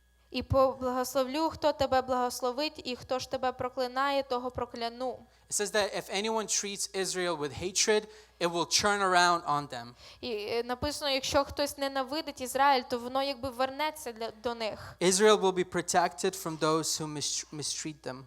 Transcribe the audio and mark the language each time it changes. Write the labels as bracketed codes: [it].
[uk] І поблагословлю, хто тебе благословить, і хто ж тебе проклинає, того прокляну. [en] It says that if anyone treats Israel with hatred, it will turn around on them. [uk] І написано, якщо хтось ненавидить Ізраїль, то воно якби вернеться до них. [en] Israel will be protected from those who mistreat them.